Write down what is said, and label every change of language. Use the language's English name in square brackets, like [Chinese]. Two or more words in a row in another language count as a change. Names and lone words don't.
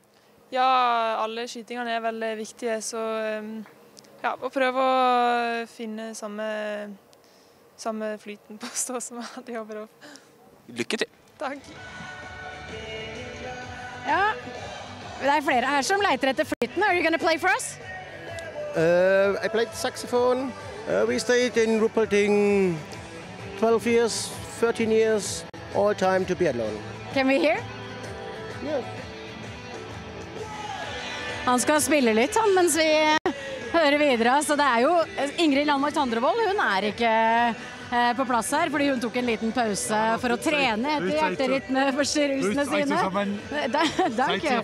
[Norwegian] Ja, alle skytingene er veldig viktige, så ja, å prøve å finne samme flyten på stå som jeg hadde i Oberhof. Lykke til! Takk! Ja, det er flere her som leter etter flyten. [English] Are you gonna play for us? I played saxophone. We stayed in rupolding 12 years, 13 years, all time to biathlon. Can we hear? Yeah. [Norwegian] Han skal spille litt mens vi hører videre. Så det er jo Ingrid Landmark Tandrevold, hun er ikke på plass her, fordi hun tok en liten pause for å trene etter hjerterytmeforstyrrelsene sine. Danke.